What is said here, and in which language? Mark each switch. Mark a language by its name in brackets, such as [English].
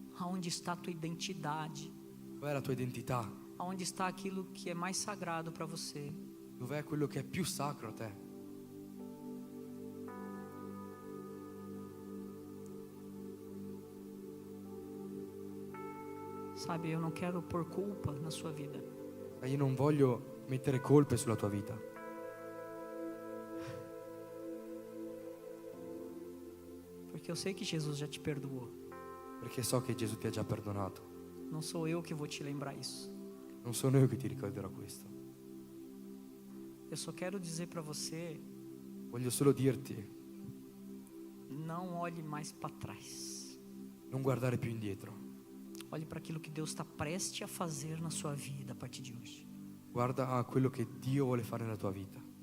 [Portuguese] Aonde está a tua identidade? [Italian] Dov'è la tua identità? [Portuguese] Aonde está aquilo que é mais sagrado para você? [Italian] Dov'è quello che è più sacro a te? [Portuguese] Sabe, eu não quero pôr culpa na sua vida. [Italian] Io non voglio mettere colpe sulla tua vita. [Portuguese] Porque eu sei que Jesus já te perdoou. [Italian] Perché so che Gesù ti ha già perdonato. [Portuguese] Não sou eu que vou te lembrar isso. [Italian] Non sono io che ti ricorderò questo. [Portuguese] Eu só quero dizer para você: [Italian] Voglio solo dirti, [Portuguese] não olhe mais para trás. [Italian] non guardare più indietro. [Portuguese] Olhe para aquilo que Deus está prestes a fazer na sua vida a partir de hoje. [Italian] Guarda a quello che Dio vuole fare nella tua vita.